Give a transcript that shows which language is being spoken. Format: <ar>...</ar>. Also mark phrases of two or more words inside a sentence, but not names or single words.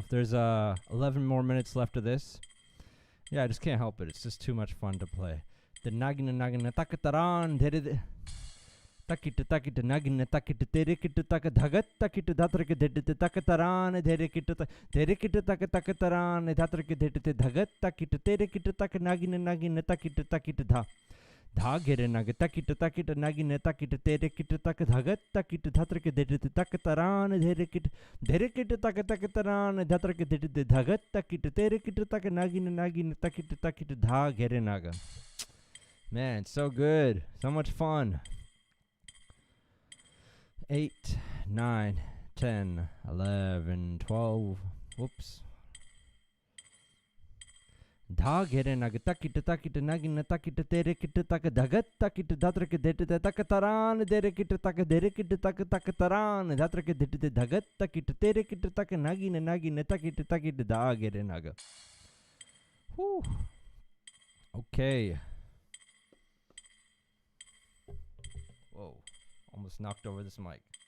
<en>There's 11 more minutes left of this. Yeah, I just can't help it. It's just too much fun to play. The nagina nagina takataran did takita takita nagina takita terekete takadagat takita datrake dedete takataran terekete takataran datrake dedete dhagat takita terekete takanagina nagina takita takita dha dha gere nag takita takita nagina takita terekete takadagat takita datrake dedete takataran terekete takataran datrake dedete dhagat takita terekete takanagina nagina takita takita dha gere naga. Man, so good. So much fun. 8, 9, 10, 11, 12. Whoops. Dha gere nag takita takita nagina takita terekita takadagat takita datrake dedete takataran derekite takataran datrake dedete dhagat takita terekita takanagina nagina takita takita dha gere naga. Whew. Okay. Whoa, almost knocked over this mic.</en>